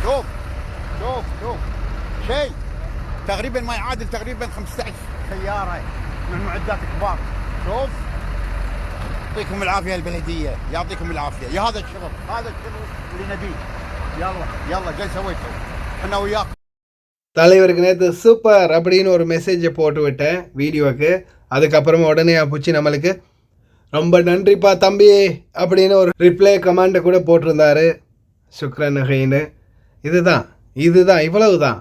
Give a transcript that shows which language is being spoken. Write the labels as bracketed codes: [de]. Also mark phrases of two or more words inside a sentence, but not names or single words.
[ar] شوف شيء تقريبا ما يعادل تقريبا 15 سيارة من معدات كبار. شوف يعطيكم العافية البلدية، يعطيكم العافية يا هذا الشغل اللي نبيه. يلا جاي سويته احنا وياكم. [ta] தலைவருக்கு நேற்று சூப்பர் அப்படின்னு ஒரு மெசேஜை போட்டு விட்டேன் வீடியோவுக்கு. அதுக்கப்புறமா உடனே பூச்சி நம்மளுக்கு ரொம்ப நன்றிப்பா தம்பி அப்படின்னு ஒரு ரிப்ளை கமெண்ட்டை கூட போட்டிருந்தாரு. சுக்ரன் ஹைன்னு. இதுதான் இவ்வளவு தான்.